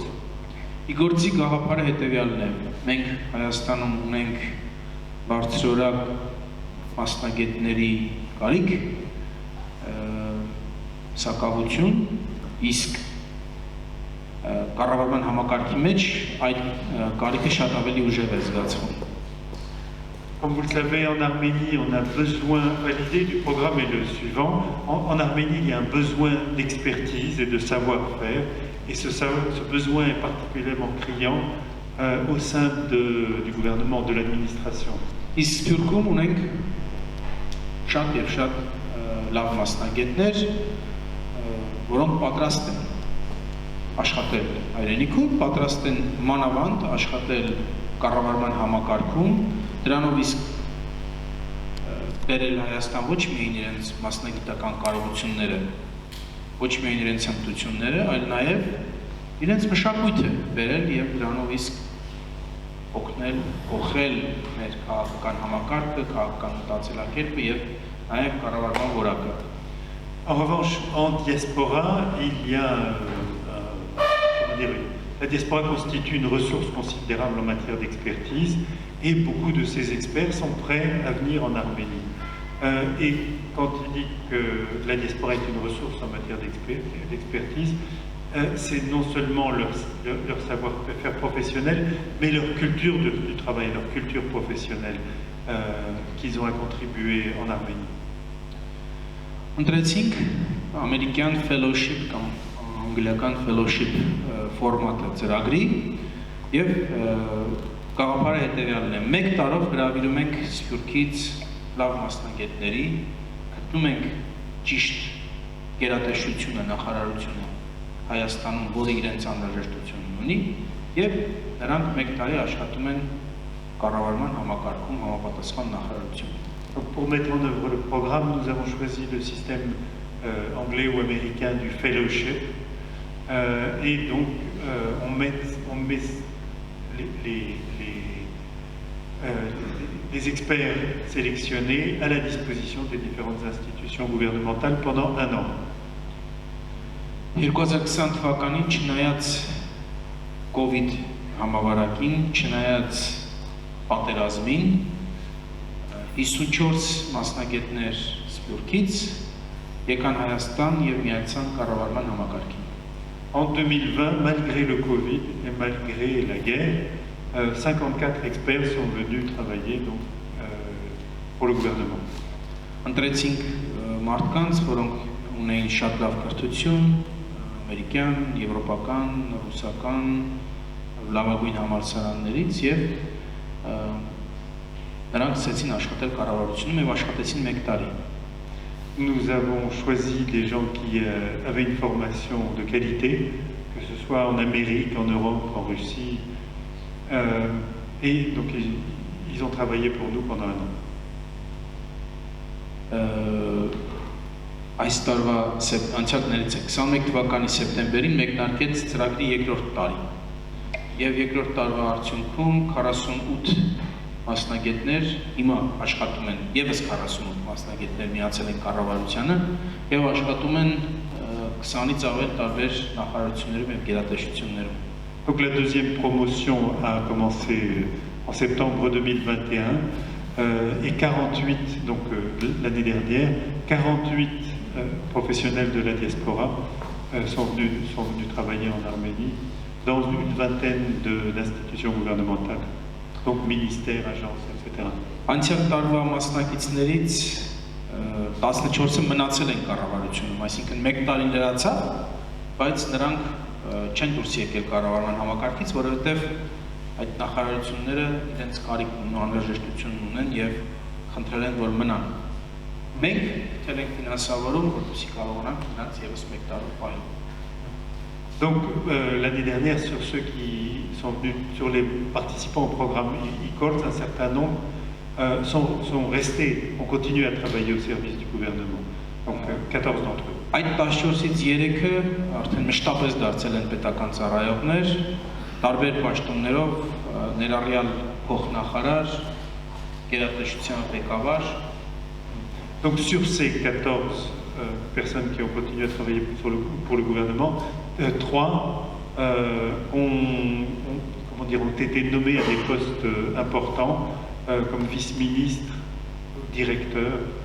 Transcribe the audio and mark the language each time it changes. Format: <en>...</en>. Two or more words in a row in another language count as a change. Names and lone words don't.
<hy>Իգործի գաղափարը հետևյալն է։ Մենք Հայաստանում ունենք բարձրորակ մասնագետների կարիք, սակավություն, իսկ կառավարման համակարգի մեջ այդ կարիքը շատ ավելի ուժեղ է զգացվում։</hy> <fr>Comme vous le savez, en Arménie, on a besoin, l'idée du programme est le suivant. En Arménie, il y a un besoin d'expertise et de savoir-faire, et ce besoin est particulièrement criant au sein du gouvernement, de l'administration.</fr> <hy>Իսկ Սփյուռքում ունենք շատ եւ շատ լավ մասնագետներ, որոնք պատրաստ են աշխատել հայրենիքում, պատրաստ են մանավանդ աշխատել կառավարման համակարգում, դրանով իսկ բերել Հայաստան ոչ միայն իրենց մասնագիտական կարողությունները, ոչ միայն իրենց հմտությունները, այլ նաև իրենց մշակույթը բերել եւ դրանով իսկ օգնել, օխել մեր քաղաքական համակարգը, քաղաքական մտածելակերպը եւ նաև կառավարման որակը։</hy> <fr>En revanche, en diaspora, il y a la diaspora constitue une ressource considérable en matière d'expertise et beaucoup de ces experts sont prêts à venir en Arménie. Et quand il dit que la diaspora est une ressource en matière d'expertise, c'est non seulement leur savoir-faire professionnel, mais leur culture du travail, leur culture professionnelle qu'ils ont à contribuer en Arménie.</fr> <hy>Ընտրեցինք ամերիկյան fellowship կամ անգլիական fellowship ֆորմատը ծրագրի եւ գաղափարը հետեւյալն է. 1 տարով հրավիրում ենք Սփյուռքից լավ մասնագետների, գտնում ենք ճիշտ գերատեսչությունը, նախարարությունը Հայաստանում, որը իրենց անհրաժեշտությունն ունի եւ նրանք 1 տարի աշխատում են կառավարման համակարգում համապատասխան նախարարություն։</hy> <fr>Donc, pour mettre en œuvre le programme, nous avons choisi le système anglais ou américain du fellowship. Et donc, on met les experts sélectionnés à la disposition des différentes institutions gouvernementales pendant 1 an.</fr> <hy>2020 թվականին չնայած COVID համավարակին, չնայած պատերազմին, 54 մասնագետներ Սփյուռքից եկան Հայաստան եւ միացան կառավարման համակարգին։</hy> <fr>En 2020, malgré le Covid et malgré la guerre, 54 experts sont venus travailler donc, pour le gouvernement.</fr> <hy>Ընտրեցինք մարդկանց, որոնք ունեին շատ լավ կրթություն, ամերիկյան, եվրոպական, ռուսական, լավագույն համալսարաններից եւ նրանք ցեցին աշխատել կառավարությունում եւ աշխատեցին 1 տարի։</hy> <fr>Nous avons choisi des gens qui avaient une formation de qualité, que ce soit en Amérique, en Europe, en Russie, et donc ils ont travaillé pour nous pendant 1 an.</fr> <hy>Այս տարվա անցյալներից է 21 թվականի սեպտեմբերին մեկնարկեց ծրագրի 2-րդ տարի եւ 2-րդ տարվա արդյունքում 48 մասնագետներ հիմա աշխատում են եւս 48 մասնագետներ միացել են կառավարությանը եւ աշխատում են 20-ից ավել տարբեր նախարարություններում եւ գերատեսչություններում։</hy> <fr>Donc la deuxième promotion a commencé en septembre 2021 et 48 donc l'année dernière 48 professionnels de la diaspora sont venus travailler en Arménie dans une vingtaine d'institutions gouvernementales, donc ministères, agences, etc.</fr> <hy>Անցյալ տարվա մասնակիցներից 14-ը մնացել են կառավարությունում, այսինքն 1 տարին լրացավ, բայց նրանք չեն դուրս եկել կառավարման համակարգից, որովհետև այդ նախարարությունները իրենց կարիքն ու անհրաժեշտությունն ունեն եւ խնդրել են, որ մնան։ Մենք թել ենք ֆինանսավորում, որպեսզի կարողանանք նրանց եւս 1 տարով պահել։</hy> <fr>Donc l'année dernière, sur ceux qui sont venus, sur les participants au programme e-Courts, un certain nombre sont restés, ont continué à travailler au service du gouvernement. Donc 14 d'entre eux.</fr> <hy>Այդ 14-ից 3-ը արդեն մշտապես դարձել են պետական ծառայողներ, տարբեր պաշտոններով, ներառյալ փոխնախարար, գերատեսչության ղեկավար։</hy> <fr>Donc sur ces 14 personnes qui ont continué à travailler pour le gouvernement, 3 ont été nommés à des postes importants, comme vice-ministre, directeur.</fr>